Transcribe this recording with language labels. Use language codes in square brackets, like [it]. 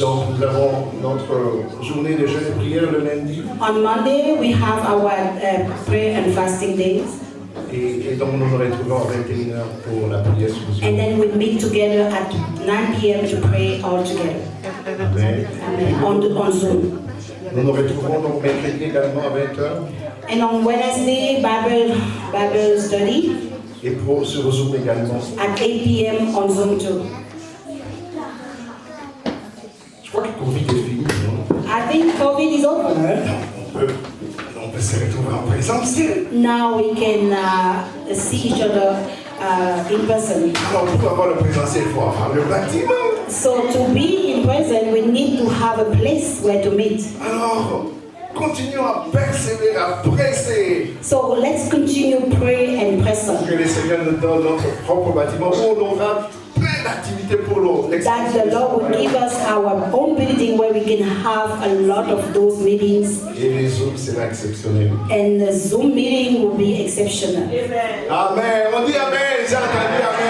[fr] donc nous avons notre journée de jeûne et prière le lundi, [en] On Monday, we have our prayer and fasting days. [fr] et donc nous nous retrouvons à 21h pour la prière sur [en] And [fr] Zoom. [en] then we meet together at 9 p.m. to pray all together. Amen. Amen. On Zoom. [fr] Nous nous retrouvons donc mercredi également à 20h, [en] And on Wednesday, Bible study [fr] et pour sur Zoom également. [en] at 8 p.m. on Zoom too. [fr] Je crois que le Covid est fini, non? [en] I think COVID is over. [fr] On peut se retrouver en présentiel. [en] Now we can see each other in person. [fr] Alors pour avoir le présentiel, il faut avoir le bâtiment. [en] So to be in person, we need to have a place where to meet. [fr] Alors, continuons à persévérer, à presser. [en] So let's continue pray and press on. [fr] Que le Seigneur nous donne notre propre bâtiment où on aura plein d'activités pour [en] That the Lord will give us our own building where we can have a lot of those meetings. [fr] Et les Zooms sera exceptionnel. [en] And the Zoom meeting will be exceptional. [fr] Amen. On dit Amen. J'ai entendu